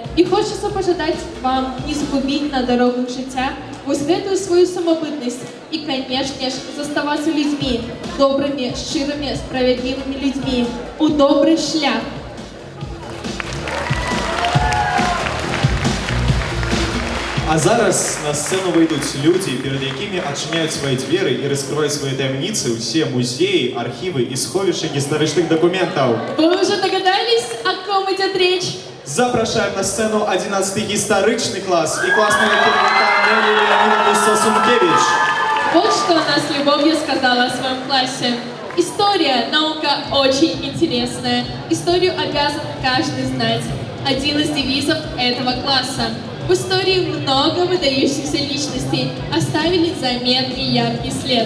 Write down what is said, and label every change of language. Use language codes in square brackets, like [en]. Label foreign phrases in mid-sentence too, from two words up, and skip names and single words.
[be] І хочацца пажадаць вам не згубіць на дарогах жыцця вось гэтую сваю самабытнасць і, канешне ж, заставацца людзьмі, добрымі, шчырымі, справядлівымі людзьмі, у добры шлях. А зараз на сцену выйдуць людзі, перад якімі адчыняюць свае дзверы і раскрываюць свае таямніцы ўсе музеі, архівы і сховішчы гістарычных дакументаў. [ru] Вы уже догадались, о ком идет речь? [be] Запрашаем на сцену 11-й гістарычны клас і класного кіраўніка Нелі Леонидовну Сосункевич. [ru] Вот что она с любовью сказала о своем классе. История, наука очень интересная. Историю обязан каждый знать. Один из девизов этого класса. В истории много выдающихся личностей оставили заметный яркий след.